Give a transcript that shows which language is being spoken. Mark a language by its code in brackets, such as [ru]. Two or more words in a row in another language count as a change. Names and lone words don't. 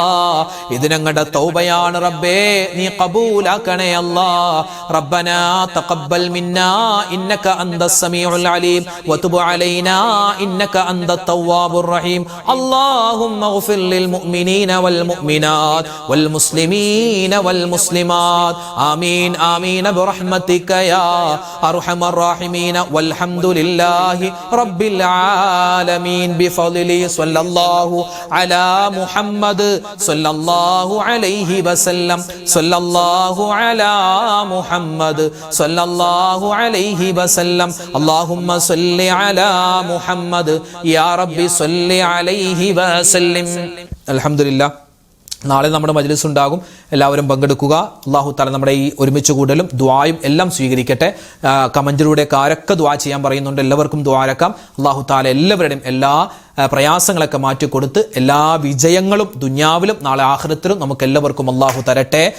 [ml] ഇത് ഞങ്ങളുടെ തൗബയാണ് റബ്ബേ, നീ ഖബൂലാക്കണേ അല്ലാ. [ar] ربنا تقبل منا إنك أنت السميع العليم وتب علينا إنك أنت التواب الرحيم. اللهم اغفر للمؤمنين والمؤمنات والمسلمين والمسلمات آمين آمين برحمتك يا أرحم الراحمين والحمد لله رب العالمين بفضله صلى الله على محمد صلى الله عليه وسلم صلى الله على محمد صلى الله عليه وسلم اللهم صل على محمد يا رب صل عليه وسلم الحمد لله. [ml] നാളെ നമ്മുടെ മജ്‌ലിസ് ഉണ്ടാകും, എല്ലാവരും പങ്കെടുക്കുക. [ar] الله تعالى [ml] നമ്മുടെ ഈ ഒരുമിച്ച് കൂടലും ദുആയും എല്ലാം സ്വീകരിക്കട്ടെ. കമന്റിലൂടെ ആരൊക്കെ ദുആ ചെയ്യാൻ പറയുന്നുണ്ട്, എല്ലാവർക്കും ദുആ ആരക്കാം. അല്ലാഹു തആല എല്ലാവരുടെയും എല്ലാ പ്രയാസങ്ങളൊക്കെ മാറ്റിക്കൊടുത്ത് എല്ലാ വിജയങ്ങളും ദുനിയാവിലും നാളെ ആഖിറത്തിലും നമുക്ക് എല്ലാവർക്കും അല്ലാഹു തരട്ടെ.